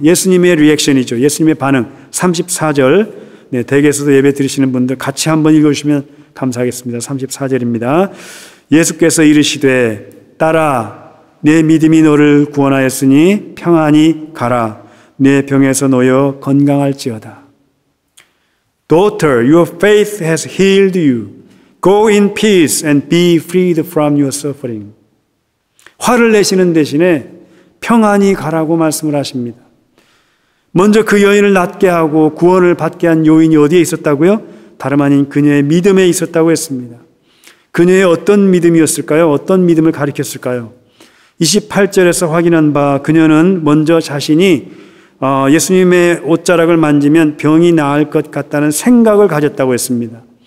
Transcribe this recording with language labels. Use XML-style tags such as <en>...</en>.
<ko>예수님의 리액션이죠. 예수님의 반응. 34절 네, 댁에서도 예배 드리시는 분들 같이 한번 읽어주시면 감사하겠습니다. 34절입니다. 예수께서 이르시되 딸아 내 믿음이 너를 구원하였으니 평안히 가라. 내 병에서 놓여 건강할지어다.</ko> <en>Daughter, your faith has healed you. Go in peace and be freed from your suffering.</en> <ko>화를 내시는 대신에 평안히 가라고 말씀을 하십니다. 먼저 그 여인을 낫게 하고 구원을 받게 한 요인이 어디에 있었다고요? 다름 아닌 그녀의 믿음에 있었다고 했습니다. 그녀의 어떤 믿음이었을까요? 어떤 믿음을 가리켰을까요? 28절에서 확인한 바 그녀는 먼저 자신이 예수님의 옷자락을 만지면 병이 나을 것 같다는 생각을 가졌다고 했습니다.</ko>